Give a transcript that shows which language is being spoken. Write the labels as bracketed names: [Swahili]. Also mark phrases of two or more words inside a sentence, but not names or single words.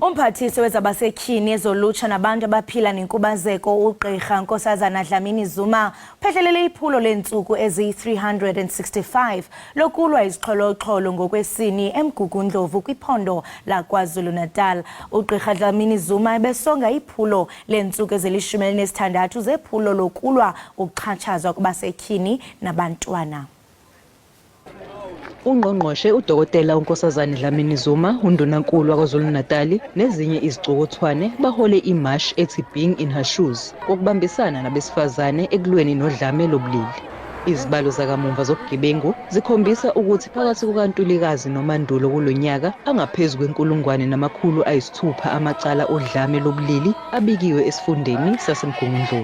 [Xhosa] Umphathiswa wezabasetyhini ezolutsha nabantu abaphila nenkubazeko uGqirha Nkosazana Dlamini-Zuma uphehlelele iphulo leentsuku eziyi-365 lokulwa izixholo-xholo ngokwesini eMgungundlovu kwiphondo laKwaZulu-Natal. uGqirha Dlamini-Zuma ebesonga iphulo leentsuku ezili-16 zephulo lokulwa ukuxhatshazwa kwabasetyhini nabantwana. [Zulu] Ungqongqoshe uDokotela uNkosazana Dlamini-Zuma, undunankulu waKwaZulu-Natal nezinye izicukuthwane bahole imash ethi Being in Her Shoes kokubambisana nabesifazane ekulweni nodlame lobulili. Izibalo zakamumva zobugebengu zikhombisa ukuthi phakathi kukaNtulikazi noMandulo kulonyaka angaphezu kwe-1,600 amacala odlame lobulili abikiwe esifundeni saseMgungundlovu.